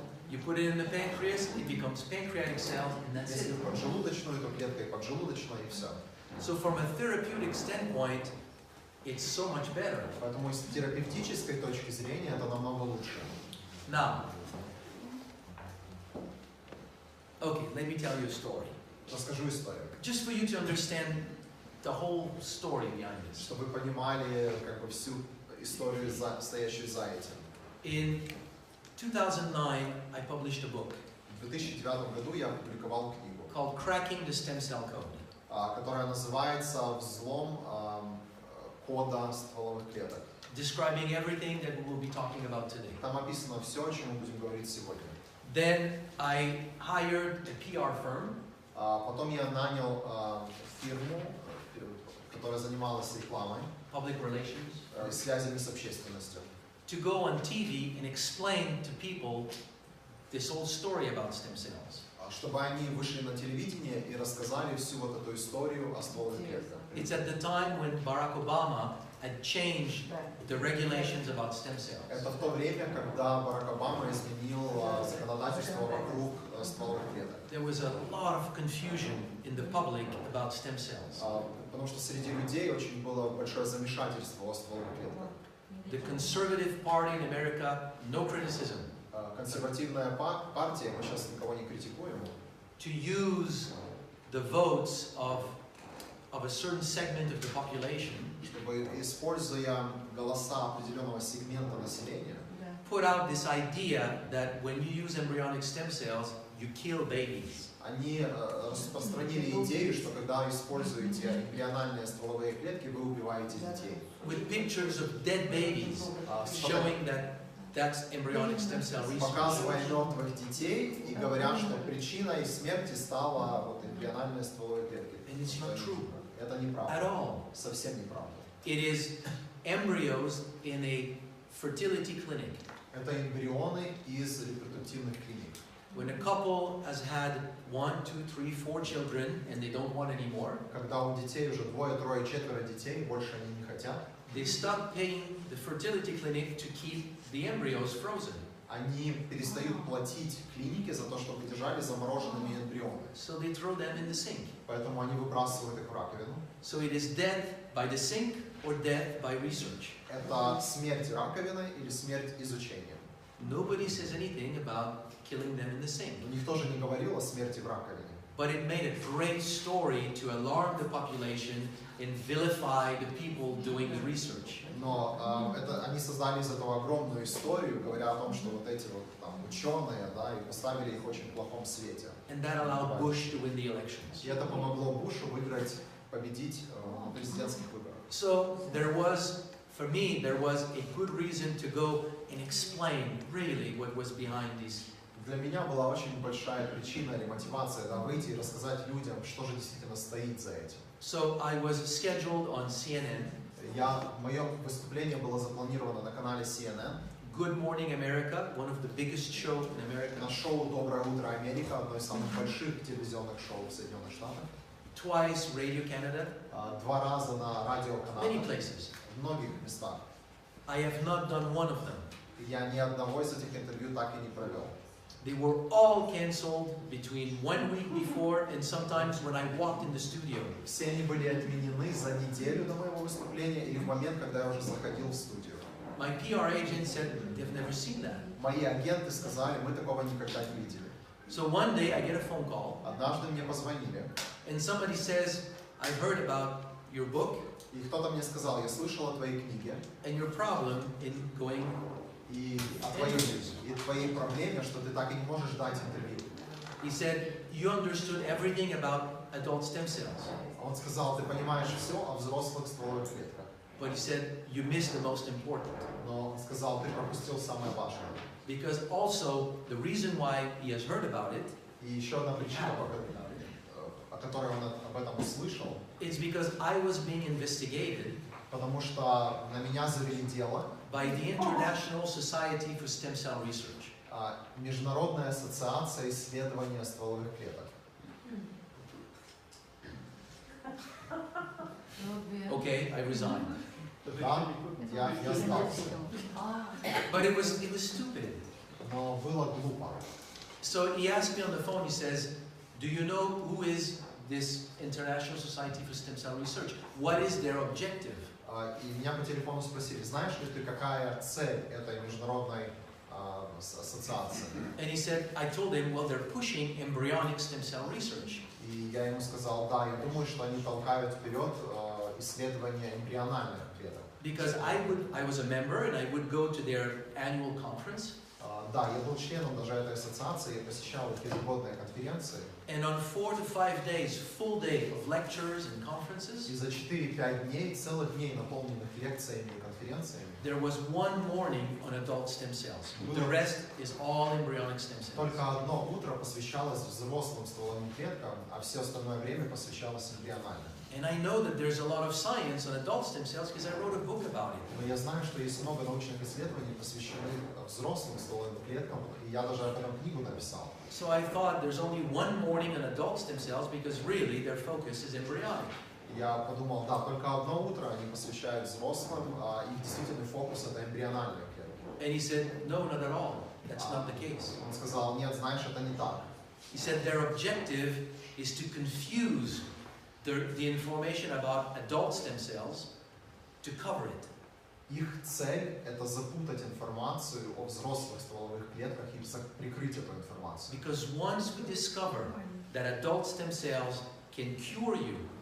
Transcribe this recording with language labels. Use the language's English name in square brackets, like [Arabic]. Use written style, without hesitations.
[English] You put it in the pancreas, it becomes pancreatic cell, and that's [Russian] Если в поджелудочную, то клеткой поджелудочной и все. [English] So from a therapeutic standpoint, it's so much better. [Russian] Поэтому с терапевтической точки зрения это намного лучше. [English] Now, okay, let me tell you a story. [Russian] Расскажу историю, [English] Just for you to understand the whole story behind this. [Russian] чтобы вы понимали как бы всю историю, стоящую за этим. [English] In 2009, I published a book [Russian] В 2009 году я опубликовал книгу, [English] called Cracking the Stem Cell Code, [Russian] которая называется «Взлом кода стволовых клеток». [English] describing everything that we will be talking about today. [Russian] Там описано все, о чем мы будем говорить сегодня. [English] Then I hired a PR firm [Russian] Потом я нанял фирму, которая занималась рекламой, [English] public relations, [Russian] связями с общественностью, [English] to go on TV and explain to people this whole story about stem cells. [Russian] чтобы они вышли на телевидение и рассказали всю вот эту историю о стволовых клетках. [English] It's at the time when Barack Obama had changed the regulations about stem cells. [Russian] Это в то время, когда Барак Обама изменил законодательство вокруг стволовых клеток. [English] There was a lot of confusion in the public about stem cells. [Russian] Потому что среди людей очень было большое замешательство о стволовых клетках. [English] The conservative party in America, no criticism, [Russian] Консервативная партия, мы сейчас никого не критикуем, [English] to use the votes of a certain segment of the population, [Russian] чтобы, используя голоса определенного сегмента населения, [English] put out this idea that when you use embryonic stem cells, you kill babies. [Russian] они распространили идею, что когда используете эмбриональные стволовые клетки, вы убиваете детей. [English] With pictures of dead babies, showing that that's embryonic stem cell research. [Russian] Показывая мертвых детей и говоря, что причиной смерти стала вот эмбриональные стволовые клетки. [English] And it's not true [Russian] Это [English] at [Russian] неправда. [English] all. [Russian] Совсем неправда. [English] It is embryos in a fertility clinic. [Russian] Это эмбрионы из репродуктивных клиник. [English] When a couple has had 1, 2, 3, 4 children and they don't want any more, [Russian] Когда у детей уже 2, 3, 4 детей, больше они не хотят, [English] they stop paying the fertility clinic to keep the embryos frozen. [Russian] они перестают платить клинике за то, чтобы держали замороженными эмбрионы. [English] So they throw them in the sink. [Russian] Поэтому они выбрасывают их в раковину. [English] So it is death by the sink or death by research. [Russian] Это смерть раковины или смерть изучением. [English] Nobody says anything about killing them in the sink. [Russian] Никто же не говорил о смерти в раковине. [English] But it made a great story to alarm the population and vilify the people doing the research. [Russian] Но они создали из этого огромную историю, говоря о том, что вот эти вот там ученые, да, и поставили их в очень плохом свете. [English] And that allowed Bush to win the elections. [Russian] И это помогло Бушу победить на президентских выборах. [English] So for me, there was a good reason to go and explain really what was behind these. [Russian] Для меня была очень большая причина или мотивация, да, выйти и рассказать людям, что же действительно стоит за этим. [English] So I was scheduled on CNN. [Russian] Мое выступление было запланировано на канале CNN. [English] Good Morning America, one of the biggest shows in America. [Russian] На шоу «Доброе утро, Америка», одно из самых больших телевизионных шоу в Соединенных Штатах. [English] Twice Radio Canada. [Russian] 2 раза на радио [English] Many places. [Russian] В многих местах. [English] I have not done one of them. [Russian] Я ни одного из этих интервью так и не провел. [English] They were all canceled between 1 week before and sometimes when I walked in the studio. [Russian] Все они были отменены за неделю до моего выступления или в момент, когда я уже заходил в студию. [English] My PR agent said they've never seen that. [Russian] Мои агенты сказали, мы такого никогда не видели. [English] So one day I get a phone call [Russian] Однажды мне позвонили, [English] and somebody says, I've heard about your book [Russian] и кто-то мне сказал, я слышал о твоей книге [English] and your problem in going. [Russian] и о твоей проблеме, что ты так и не можешь дать интервью. [English] He said, you understood everything about adult stem cells. [Russian] Он сказал, ты понимаешь все о взрослых стволовых клетках. [English] But he said, you missed the most important. [Russian] Но он сказал, ты пропустил самое важное. [English] Because also, the reason why he has heard about it, [Russian] И еще одна причина, о которой он об этом услышал, [English] it's because I was being investigated [Russian] потому что на меня завели дело [English] by the International Society for Stem Cell Research. [Russian] Международная ассоциация исследования стволовых клеток. [English] Okay, I resigned. [Russian] Да, я сдался. [English] But it was stupid. [Russian] Но было глупо. [English] So he asked me on the phone, he says, do you know who is this International Society for Stem Cell Research? What is their objective? [Russian] И меня по телефону спросили, знаешь ли ты, какая цель этой международной ассоциации? [English] And he said, I told him, well, they're pushing embryonic stem cell research. [Russian] И я ему сказал, да, я думаю, что они толкают вперед исследования эмбриональных клеток. [English] Because I was a member and I would go to their annual conference. [Russian] Да, я был членом даже этой ассоциации, я посещал их ежегодные конференции. [English] And on 4 to 5 days, full day of lectures and conferences, [Russian] И за 4-5 дней, целых дней, наполненных лекциями и конференциями, [English] there was one morning on adult stem cells. The rest is all embryonic stem cells. [Russian] только одно утро посвящалось взрослым стволовым клеткам, а все остальное время посвящалось эмбриональным. [English] And I know that there's a lot of science on adult stem cells because I wrote a book about it. [Russian] Но я знаю, что есть много научных исследований, посвященных взрослым стволовым клеткам, и я даже об этом книгу написал. [English] So I thought there's only one morning on adult stem cells because really their focus is embryonic. [Russian] Я подумал, да, только одно утро они посвящают взрослым, а их действительный фокус это эмбриональные клетки. [English] And he said, no, not at all. That's not the case. [Russian] Он сказал, нет, знаешь, это не так. [English] He said their objective is to confuse the information about adult stem cells to cover it. [Russian] Их цель это запутать информацию о взрослых стволовых клетках и прикрыть эту информацию. [English] Because once we discover that adult stem cells can cure you,